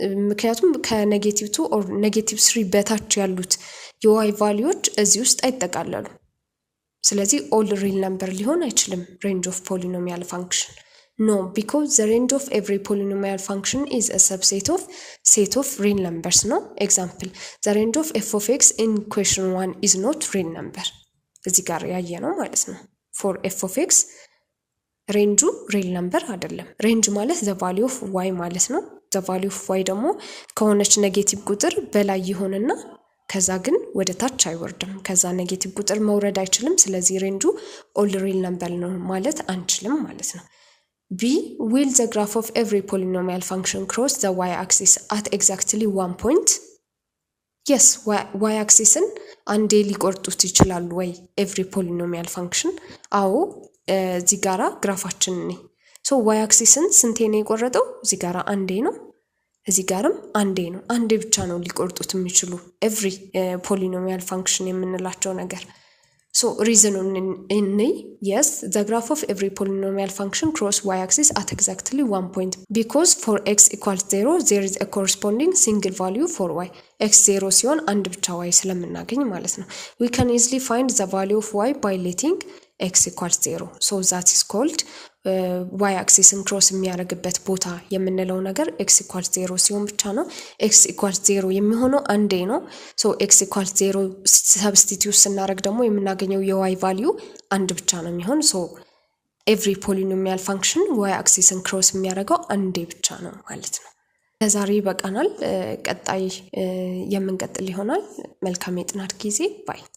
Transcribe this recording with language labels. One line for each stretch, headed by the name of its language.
Amharic: ምክንያቱም ከኔጌቲቭ 2 ኦር ኔጌቲቭ 3 በታች ያሉት የy ቫልዩዎች እዚህ ውስጥ አይጠቃለሉ። ስለዚህ ኦል ሪል ነምበር ሊሆን አይችልም ሬንጅ ኦፍ ፖሊኖሚያል ፋንክሽን።
English: No, because the range of every polynomial function is a subset of set of real numbers, no? Example, the range of f of x in question 1 is not real number.
Amharic: እዚህ ጋር ያየ ነው ማለት ነው። for f of x ሬንጁ real number አይደለም። ሬንጅ ማለት the value of y ማለት ነው። the value of y ደግሞ ከሆነች ኔጌቲቭ ቁጥር በላይ ይሆንና ከዛ ግን ወደ ታች አይወርድም። ከዛ ኔጌቲቭ ቁጥር መውረድ አይችልም። ስለዚህ ሬንጁ ኦል ሪል ነምበር ነው ማለት አንችልም ማለት ነው።
English: B, will the graph of every polynomial function cross the y-axis at exactly one point?
Amharic: Yes, y-axisን አንዴ ሊቆርጡት ይችላሉ ወይ every polynomial function? አዎ፣ እዚህ ጋራ ግራፋችን ነው። ሶ y-axisን ስንቴ ነው የቆረጠው? እዚህ ጋራ አንዴ ነው፣ እዚህ ጋርም አንዴ ነው። አንዴ ብቻ ነው ሊቆርጡት የሚችሉ every polynomial function የምንላቸው ነገር።
English: So reason in yes, the graph of every polynomial function cross y-axis at exactly one point because for x equals 0, there is a corresponding single value for y.
Amharic: x 0 ሲሆን አንድ ብቻ y ስለምናገኝ ማለት ነው።
English: We can easily find the value of y by letting x equals 0. So that is called
Amharic: y-axisን cross የሚያደርግበት ቦታ የምንለው ነገር x equals 0 ሲሆን ብቻ ነው። x equals 0 የሚሆነው አንዴ ነው። so x equals 0 substitute ስናደርግ ደግሞ የምናገኘው የy value አንድ ብቻ ነው የሚሆን። so every polynomial function y-axisን cross የሚያደርገው አንዴ ብቻ ነው ማለት ነው። ለዛሬ ይበቃናል። ቀጣይ የምንቀጥል ይሆናል። መልካም የጥናት ጊዜ ባይ